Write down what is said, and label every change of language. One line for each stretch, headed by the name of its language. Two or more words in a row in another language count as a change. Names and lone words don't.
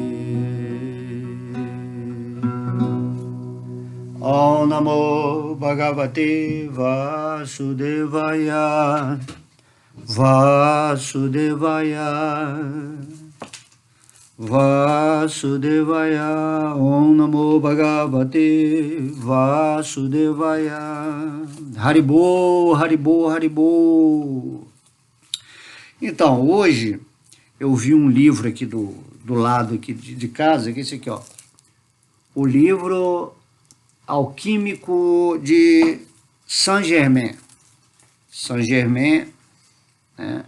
Sanskrit: Om Namo Bhagavate Vasudevaya, Vasudevaya, Vasudevaya, Om Namo Bhagavate Vasudevaya. Haribol, Haribol, Haribol.
Portuguese: Então, hoje eu vi um livro aqui do lado aqui de casa, que é esse aqui, ó. O livro Alquímico de Saint-Germain. Saint-Germain, né?